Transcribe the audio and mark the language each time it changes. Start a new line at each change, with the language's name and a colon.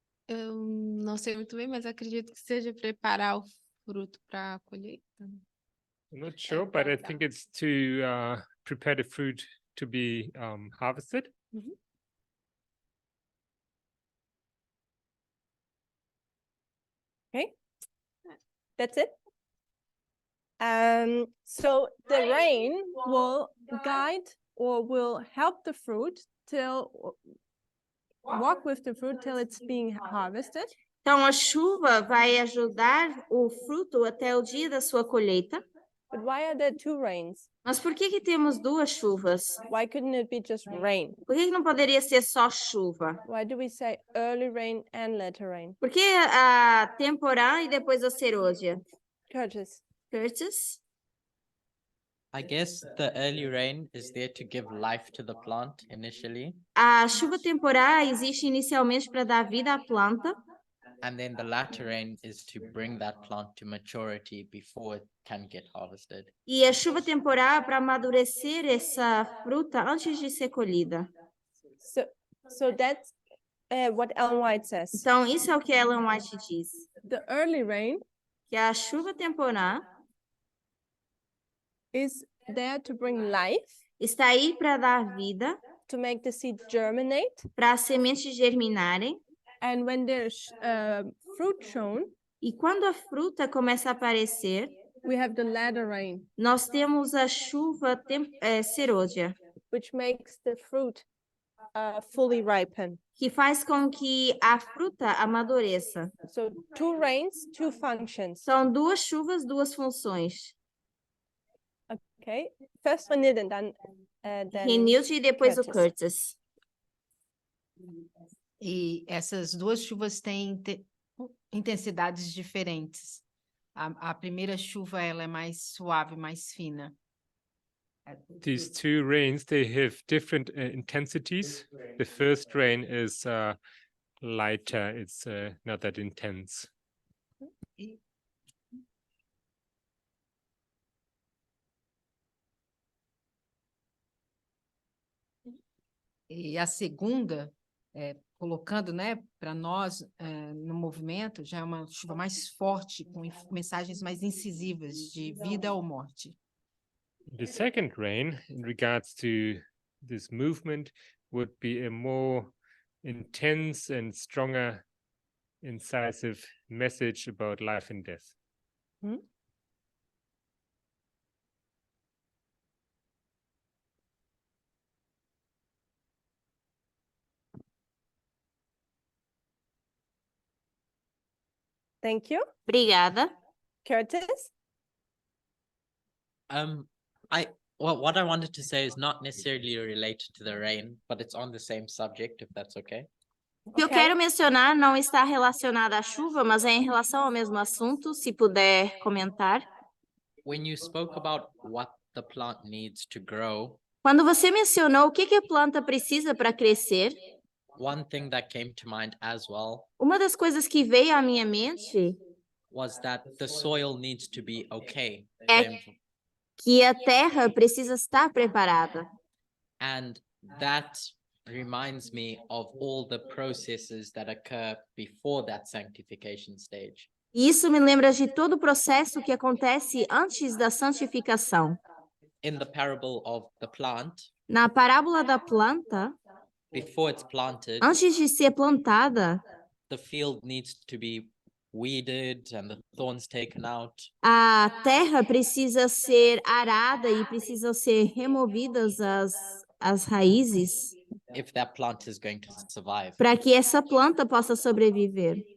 Portuguese: Eu não sei muito bem, mas acredito que seja preparar o fruto para a colheita.
English: I'm not sure, but I think it's to prepare the fruit to be harvested. Okay. That's it. So the rain will guide or will help the fruit walk with the fruit till it's being harvested.
Portuguese: Então a chuva vai ajudar o fruto até o dia da sua colheita.
English: But why are there two rains?
Portuguese: Mas por que temos duas chuvas?
English: Why couldn't it be just rain?
Portuguese: Por que não poderia ser só chuva?
English: Why do we say early rain and later rain?
Portuguese: Por que a temporal e depois a serôdia?
English: Curtis. Curtis? I guess the early rain is there to give life to the plant initially,
Portuguese: A chuva temporal existe inicialmente para dar vida à planta.
English: and then the latter rain is to bring that plant to maturity before it can get harvested.
Portuguese: E a chuva temporal para amadurecer essa fruta antes de ser colhida.
English: So that's what Ellen White says.
Portuguese: Então, isso é o que Ellen White diz.
English: The early rain
Portuguese: Que a chuva temporal
English: is there to bring life,
Portuguese: está aí para dar vida,
English: to make the seed germinate.
Portuguese: para as sementes germinarem.
English: And when there's fruit shown,
Portuguese: E quando a fruta começa a aparecer,
English: we have the latter rain,
Portuguese: nós temos a chuva serôdia,
English: which makes the fruit fully ripen.
Portuguese: que faz com que a fruta amadureça.
English: So two rains, two functions.
Portuguese: São duas chuvas, duas funções.
English: Okay, first one didn't, then
Portuguese: Renilde e depois o Curtis. Curtis. E essas duas chuvas têm intensidades diferentes. A primeira chuva ela é mais suave, mais fina.
English: These two rains, they have different intensities. The first rain is lighter, it's not that intense.
Portuguese: E a segunda, colocando, né, para nós no movimento, já é uma chuva mais forte, com mensagens mais incisivas de vida ou morte.
English: The second rain, in regards to this movement, would be a more intense and stronger, incisive message about life and death. Thank you.
Portuguese: Obrigada. Curtis?
English: Well, what I wanted to say is not necessarily related to the rain, but it's on the same subject, if that's okay.
Portuguese: O que eu Ok. quero mencionar não está relacionado à chuva, mas é em relação ao mesmo assunto, se puder comentar.
English: When you spoke about what the plant needs to grow,
Portuguese: Quando você mencionou o que a planta precisa para crescer,
English: one thing that came to mind as well
Portuguese: uma das coisas que veio à minha mente
English: was that the soil needs to be okay.
Portuguese: é que a terra precisa estar preparada.
English: And that reminds me of all the processes that occur before that sanctification stage.
Portuguese: E isso me lembra de todo o processo que acontece antes da santificação.
English: In the parable of the plant,
Portuguese: Na parábola da planta,
English: before it's planted,
Portuguese: antes de ser plantada,
English: the field needs to be weeded and the thorns taken out.
Portuguese: a terra precisa ser arada e precisam ser removidas as raízes
English: If that plant is going to survive
Portuguese: para que essa planta possa sobreviver